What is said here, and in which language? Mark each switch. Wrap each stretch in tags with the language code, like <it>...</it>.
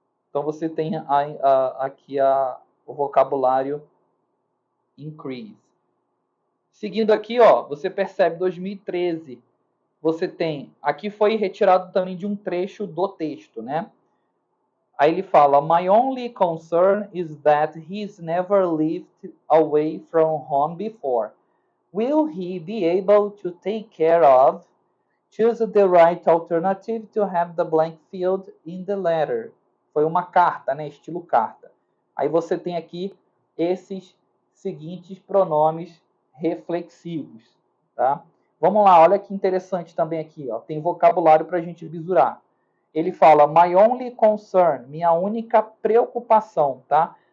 <pt>Então você tem aqui o vocabulário increase. Seguindo aqui, ó, você percebe 2013. Você tem, aqui foi retirado também de um trecho do texto, né? Aí ele fala:</pt> <en>My only concern is that he's never lived away from home before. Will he be able to take care of? Choose the right alternative to have the blank field in the letter.</en> <pt>Foi uma carta, né? Estilo carta. Aí você tem aqui esses seguintes pronomes reflexivos, tá? Vamos lá, olha que interessante também aqui, ó. Tem vocabulário para a gente bisurar. ele fala</pt> <en>my only concern,</en> <pt>minha única preocupação, tá?</pt>